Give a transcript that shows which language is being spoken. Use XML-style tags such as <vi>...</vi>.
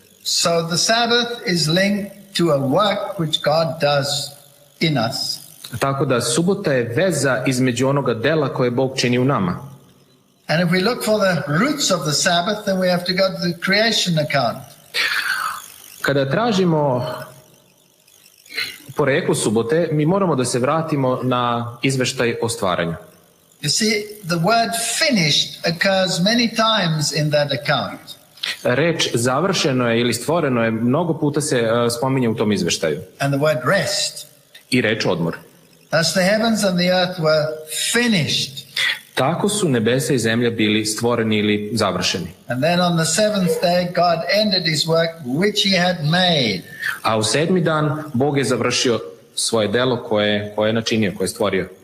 <en>So the Sabbath is linked to a work which God does in us.</en> <sr>Tako da subota je veza između onoga dela koje Bog čini u nama.</sr> <en>And if we look for the roots of the Sabbath, then we have to go to the creation account.</en> <sr>Kada tražimo poreklo subote, mi moramo da se vratimo na izveštaj o stvaranju.</sr> <en>You see, the word finished occurs many times in that account.</en> <sr>Reč završeno je ili stvoreno je mnogo puta se spominje u tom izveštaju.</sr> <en>And the word rest.</en> <sr>I reč odmor.</sr> <en>Thus the heavens and the earth were finished.</en> <sr>Tako su nebesa i zemlja bili stvoreni ili završeni.</sr> <en>And then on the seventh day God ended his work which he had made.</en> <sr>A u 7. dan Bog je završio svoje delo koje je načinio, koje je stvorio.</sr>